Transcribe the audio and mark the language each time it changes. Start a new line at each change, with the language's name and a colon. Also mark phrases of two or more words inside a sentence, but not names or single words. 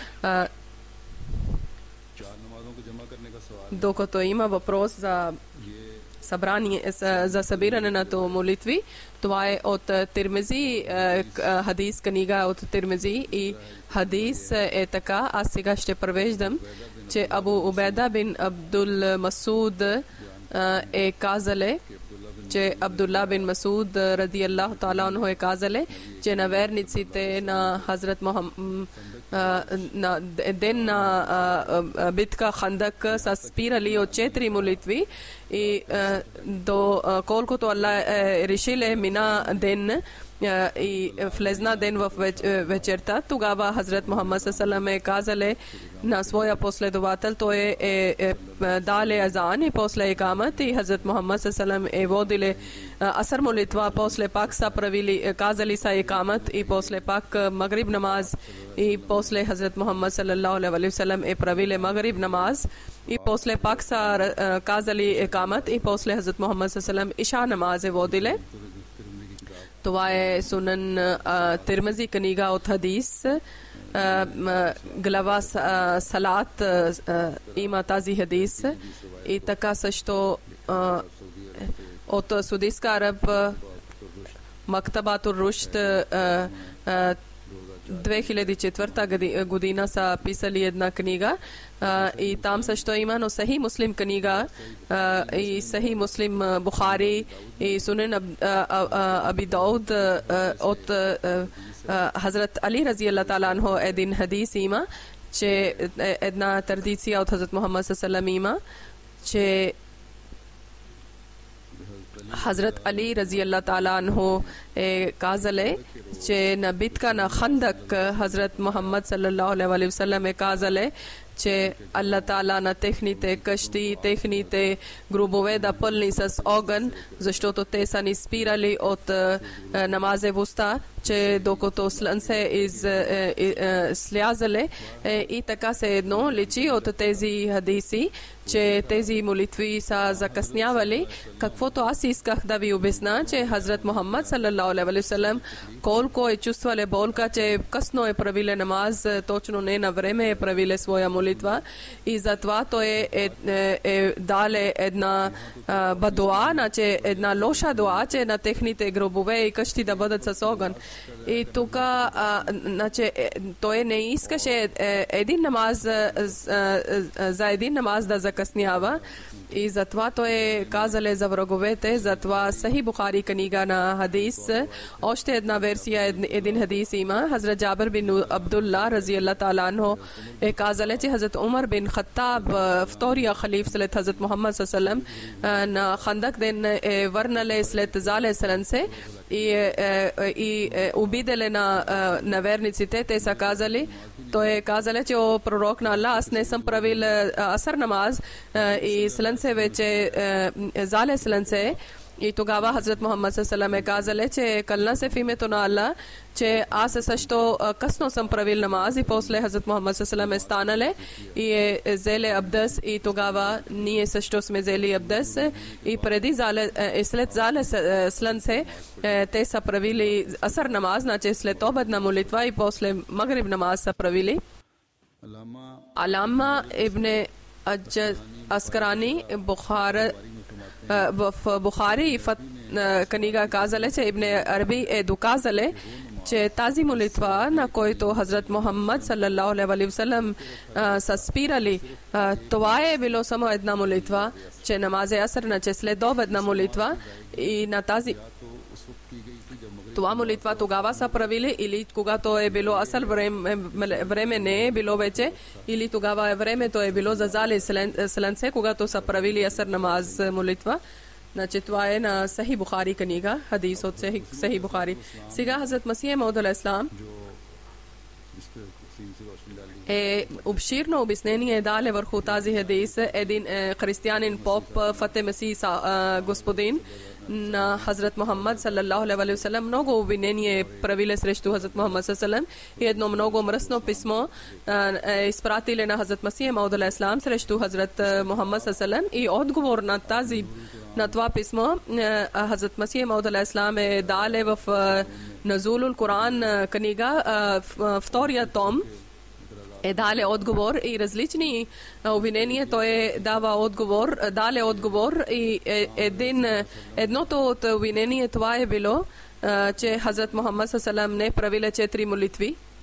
Bulgarian: Докато има въпрос за събиране на молитви, това е от Тирмизи, хадис книга от Тирмизи, и хадис е така, аз сега ще превеждам, че Абу Убайда бин Абдул Масуд е казале, че Абдулла бин Масуд
Arabic: رضي الله تعالى عنه
Bulgarian: е казале, че на верниците на Хазрат Мухаммад на ден на битка Хандак са спирали от 4 молитви и колкото Аллах решили мина ден и влезна ден в вечерта, тогава Хазрат Мухаммад
Arabic: صلى الله عليه
Bulgarian: казали на своя последовател, той дали азан и после икамат, и Хазрат Мухаммад
Arabic: صلى الله عليه
Bulgarian: водили асар молитва, после пак са правили, казали са икамат, и после пак магриб намаз, и после Хазрат Мухаммад
Arabic: صلى الله عليه وسلم
Bulgarian: правили магриб намаз, и после пак са казали икамат, и после Хазрат Мухаммад
Arabic: صلى الله عليه
Bulgarian: иша намаз водили. Това е Сунан Тирмизи, книга от хадис, глава Салат има тази хадис, и така също от Судийска Араб Мактабатур Рушд 2004 година са писали една книга, и там също има, но Сахи Муслим книга и Сахи Муслим Бухари и Сунен Аби Дауд от Хазрат Али
Arabic: رضي الله تعالى عنه
Bulgarian: един хадис има, че една традиция от Хазрат Мухаммад
Arabic: صلى الله عليه
Bulgarian: има, че Хазрат Али
Arabic: رضي الله تعالى عنه
Bulgarian: казали, че на битка на Хандак Хазрат Мухаммад
Arabic: صلى الله عليه وسلم
Bulgarian: казали, че
Arabic: الله تعالى
Bulgarian: на техните къщи, техните гробове да пълни с огън, защото те са ни спирали от намазевостта, че докато слънце слязали, и така се едно личи от тези хадиси, че тези молитви са закъснявали. Каквото аз исках да ви обясна, че Хазрат Мухаммад
Arabic: صلى الله عليه وسلم
Bulgarian: колко е чувствали болка, че късно е правиле намаз, точно не на време е правиле своя молитва, и затова той е дале една бадуа, значи една лоша дуа, че на техните гробове и къщи да бъдат с огън. И тук значи, той не искаше един намаз за един намаз да закъснява, и затова той казали за враговете, затова Сахи Бухари книга на хадис, още една версия, един хадис има. Хазрат Джабир бин Абдулла
Arabic: رضي الله تعالى عنه
Bulgarian: казали, че Хазрат Умар бин Хаттаб, втория халиф след Хазрат Мухаммад
Arabic: صلى الله عليه
Bulgarian: на Хандак ден върнали след зале слънце и обидели на верниците. Те са казали, той е казали, че о пророк на Аллах, аз не съм правил асар намаз, и слънце вече зале слънце. И тогава Хазрат Мухаммад
Arabic: صلى الله عليه
Bulgarian: казали, че кълна се в името на Аллах, че аз също късно съм правил намаз, и после Хазрат Мухаммад
Arabic: صلى الله عليه
Bulgarian: станали и взели абдес, и тогава ние също сме взели абдес, и преди след зале слънце те са правили асар намаз, значи след обедна молитва, и после магриб намаз са правили. Алама ибн Аскарани в Бухари и книга казали, че Ибн Араби доказали, че тази молитва, на който Хазрат Мухаммад
Arabic: صلى الله عليه وسلم
Bulgarian: са спирали, това е било само една молитва, че намаз аср, че след обедна молитва, и на тази това молитва тогава са правили, или когато е било асър време не е било вече, или тогава времето е било за зали слънце, когато са правили асър намаз молитва. Значи това е на Сахи Бухари книга, хадис от Сахи Бухари. Сега Хазрат Масих Мауд алейхиссалам обширно обяснение дали върху тази хадис един християнин поп Фате Масих господин на Хазрат Мухаммад
Arabic: صلى الله عليه
Bulgarian: вассалам много обвинение правили срещу Хазрат Мухаммад
Arabic: صلى الله عليه وسلم,
Bulgarian: и едно много мръсно писмо изпратили на Хазрат Масих Мауд алейхиссалам срещу Хазрат Мухаммад
Arabic: صلى الله عليه,
Bulgarian: и отговор на това писмо Хазрат Масих Мауд алейхиссалам е дали в Назулул Коран книга, втория том, е дали отговор, и различни обвинения той дава отговор, дали отговор, и едното от обвинение това е било, че Хазрат Мухаммад саллаллаху не правиле 4 молитви.